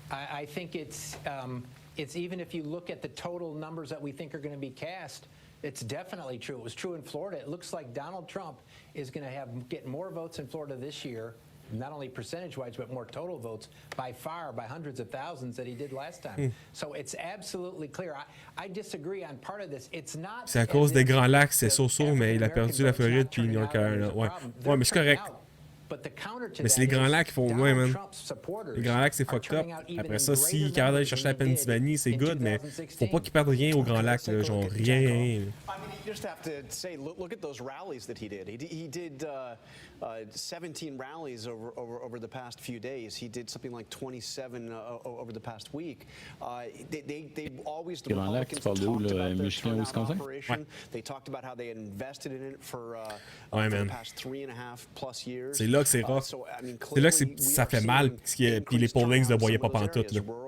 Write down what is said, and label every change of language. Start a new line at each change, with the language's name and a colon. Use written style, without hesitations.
English: I think it's even if you look at the total numbers that we think are going to be cast, it's definitely true. It was true in Florida. It looks like Donald Trump is going to get more votes in Florida this year not only percentage-wise, but more total votes by far, by hundreds of thousands that he did last time. So it's absolutely clear. I disagree on part of this. It's not.
French: C'est à cause des Grands Lacs, c'est so-so, mais il a perdu la Floride puis North Carolina. Ouais, ouais, mais c'est correct. Mais c'est les Grands Lacs qui font. Ouais, man. Les Grands Lacs, c'est fucked up. Après ça, si il capable d'aller chercher la Pennsylvanie, c'est good, mais faut pas qu'ils perdent rien aux Grands Lacs, là, genre rien.
English: You just have to say, look at those rallies that he did. He did 17 rallies over the past few days. He did something like 27 over the past week. They always the Republicans talked about their turnout operation. They talked about how they had invested in it for the past 3.5+ years.
French: C'est là que c'est rough. C'est là que ça fait mal, puis les pollings ne le voyaient pas pantoute, là.